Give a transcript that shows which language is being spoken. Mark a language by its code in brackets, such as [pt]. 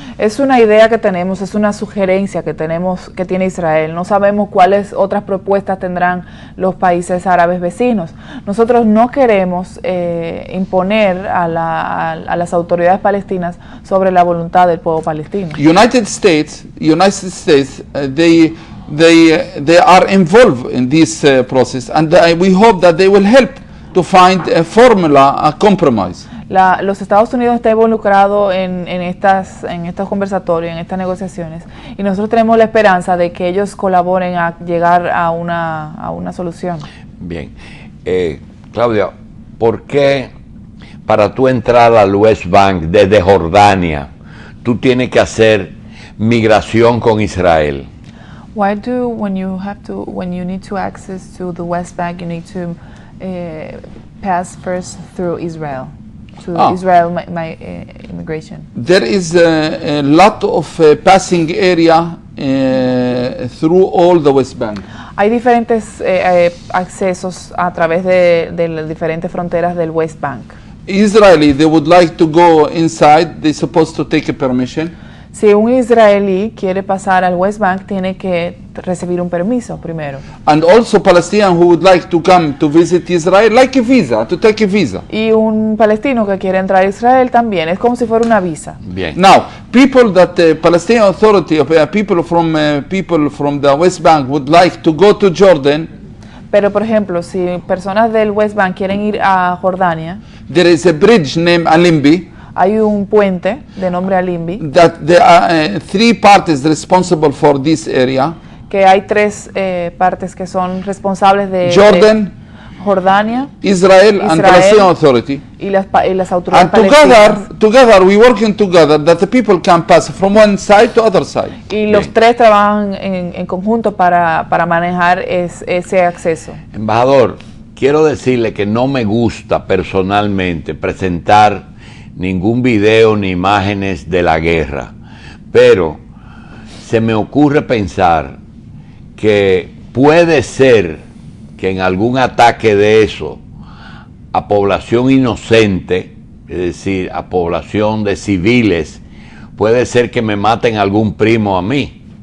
[es] Es una idea que tenemos, es una sugerencia que tiene Israel. No sabemos cuáles otras propuestas tendrán los países árabes vecinos. Nosotros no queremos imponer a las autoridades palestinas sobre la voluntad del pueblo palestino. [en] United States, they are involved in this process, and we hope that they will help to find a formula, a compromise. [es] Los Estados Unidos está involucrado en estos conversatorios, en estas negociaciones, y nosotros tenemos la esperanza de que ellos colaboren a llegar a una solución. Bien. Claudia, ¿por qué para tú entrar al West Bank desde Jordania, tú tienes que hacer migración con Israel? [en] Why do when you need to access to the West Bank, you need to pass first through Israel? Israel immigration. There is a lot of passing area through all the West Bank. [es] Hay diferentes accesos a través de las diferentes fronteras del West Bank. [en] Israeli, they would like to go inside. They're supposed to take a permission. [es] Si un israelí quiere pasar al West Bank, tiene que recibir un permiso primero. [en] And also Palestinian who would like to come to visit Israel, like a visa, to take a visa. [es] Y un palestino que quiere entrar a Israel también, es como si fuera una visa. Bien. [en] Now, people that Palestinian Authority, people from the West Bank would like to go to Jordan, [es] Pero, por ejemplo, si personas del West Bank quieren ir a Jordania, [en] there is a bridge named Alimbi, [es] hay un puente de nombre Alimbi, [en] that there are 3 parties responsible for this area, [es] que hay 3 partes que son responsables de [en] Jordan, [es] Jordania [en] Israel, and [es] Israel. [en] Palestinian Authority. [es] y las autoridades palestinas. [en] together we working together that the people can pass from one side to other side. [es] Y los Bien. 3 trabajan en conjunto para manejar ese acceso. Embajador, quiero decirle que no me gusta personalmente presentar ningún video ni imágenes de la guerra, pero se me ocurre pensar que puede ser que en algún ataque de eso a población inocente, es decir, a población de civiles, puede ser que me maten algún primo a mí.